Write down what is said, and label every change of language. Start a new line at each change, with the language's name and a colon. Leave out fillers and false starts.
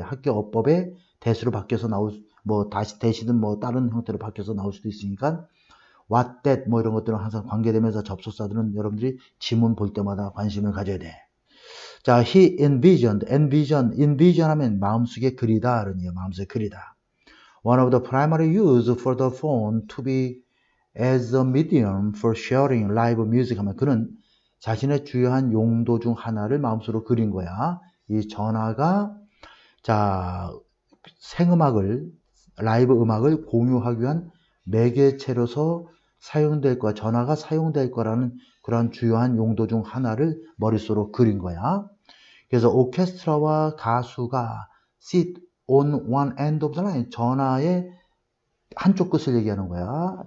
Korean: 학교 어법에 대수로 바뀌어서 나올 뭐 다시 대시든 뭐 다른 형태로 바뀌어서 나올 수도 있으니까 what that 뭐 이런 것들은 항상 관계되면서 접속사들은 여러분들이 지문 볼 때마다 관심을 가져야 돼. 자,
English: he envisioned,
Korean: envision 하면 마음속에 그리다 그런 얘기야. 마음속에 그리다.
English: One of the primary use for the phone to be as a medium for sharing live music
Korean: 하면 그는 자신의 주요한 용도 중 하나를 마음속으로 그린 거야. 이 전화가 자 생음악을 라이브 음악을 공유하기 위한 매개체로서 사용될 거야. 전화가 사용될 거라는 그런 주요한 용도 중 하나를 머릿속으로 그린 거야. 그래서 오케스트라와 가수가
English: sit on one end of the line
Korean: 전화의 한쪽 끝을 얘기하는 거야.